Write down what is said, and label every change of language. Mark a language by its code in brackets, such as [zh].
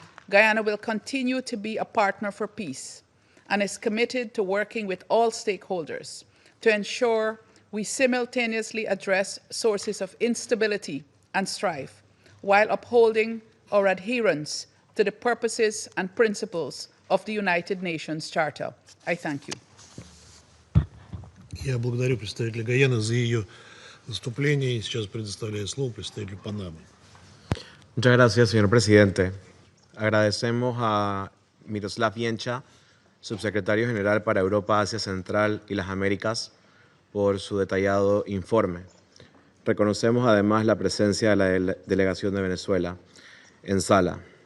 [en] Guyana will continue to be a partner for peace and is committed to working with all stakeholders to ensure we simultaneously address sources of instability and strife while upholding our adherence to the purposes and principles of the United Nations Charter. I thank you. [ru] Я благодарю представителя Гайаны за ее выступление и сейчас предоставляю слово представителю Панамы. [es] Muchas gracias, señor presidente. Agradecemos a Miroslav Viencha, subsecretario general para Europa, Asia Central y las Américas, por su detallado informe. Reconocemos además la presencia de la delegación de Venezuela en sala.